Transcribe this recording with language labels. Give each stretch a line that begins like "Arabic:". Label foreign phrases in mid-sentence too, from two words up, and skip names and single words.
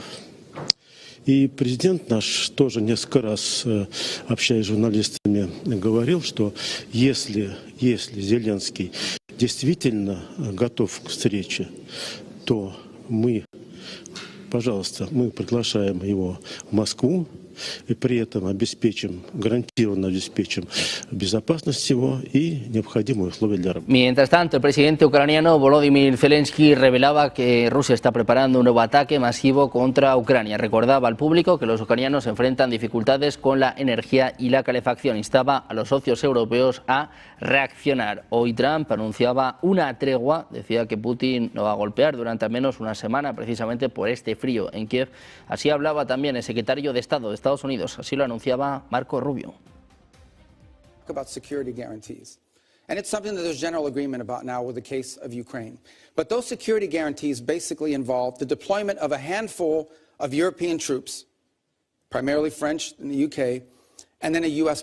Russian: И президент наш тоже несколько раз, общаясь с журналистами, говорил, что если Зеленский действительно готов к встрече, то мы, пожалуйста, мы приглашаем его в Москву и при этом гарантированно обеспечим безопасность его и необходимые условия для работы.
Spanish: Mientras tanto, el presidente ucraniano Volodymyr Zelensky revelaba que Rusia está preparando un nuevo ataque masivo contra Ucrania. Recordaba al público que los ucranianos enfrentan dificultades con la energía y la calefacción. Instaba a los socios europeos a reaccionar. Hoy Trump anunciaba una tregua. Decía que Putin no va a golpear durante al menos una semana precisamente por este frío en Kiev. Así hablaba también el secretario de Estado de Estados Unidos. Así lo anunciaba Marco Rubio.
English: About security guarantees. And it's something that there's general agreement about now with the case of Ukraine. But those security guarantees basically involve the deployment of a handful of European troops, primarily French in the UK, and then a U.S.